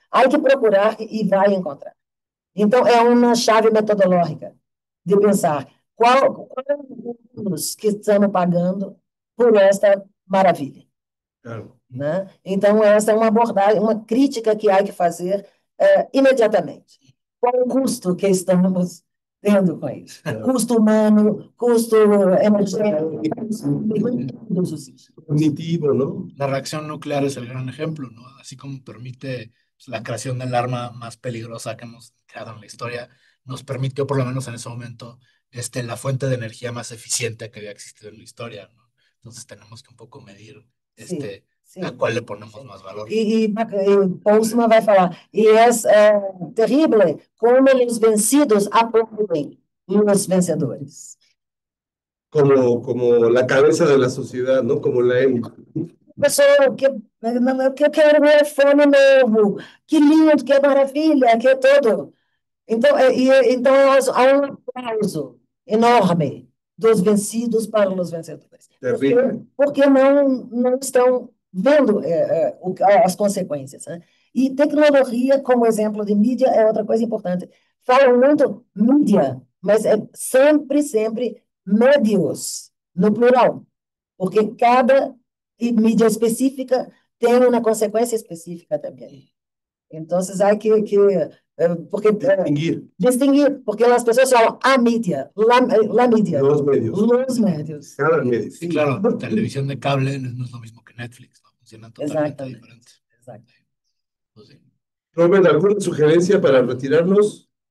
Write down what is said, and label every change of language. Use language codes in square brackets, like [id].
[pt] Há que procurar e vai encontrar. Então, é uma chave metodológica de pensar qual os que estamos pagando por esta maravilha. Claro. Né? Então, essa é uma abordagem, uma crítica que há que fazer imediatamente. Qual o custo que estamos tendo com isso? Custo humano, custo energético, todos os [es] Cognitivo, ¿no? La reacción nuclear es el gran ejemplo, ¿no? Así como permite pues, la creación del arma más peligrosa que hemos creado en la historia, nos permitió, por lo menos en ese momento, la fuente de energía más eficiente que había existido en la historia, ¿no? Entonces tenemos que un poco medir a cuál le ponemos más valor. [pt] E Postman vai falar, e é terrível como os vencidos aplaudem os vencedores. [es] Como la cabeza de la sociedad, ¿no? Como la época. [pt] Pessoa que eu quero meu iPhone novo, que lindo, que maravilha, que tudo. Então, então há um aplauso enorme dos vencidos para os vencedores. [es] Terrible. [pt] Porque não estão vendo as consequências. Né? E tecnologia, como exemplo de mídia, é outra coisa importante. Falam muito mídia, mas é sempre médios, no plural. Porque cada mídia específica tem uma consequência específica também. Então, há que porque, distinguir, porque as pessoas falam a mídia, la mídia. [es] Los medios. Los medios. Cada medio. Sí, claro, televisión de cable no es lo mismo que Netflix, ¿no? Funcionan totalmente diferentes. Exacto. Pues sí. Robert, ¿alguna sugerencia para retirarnos?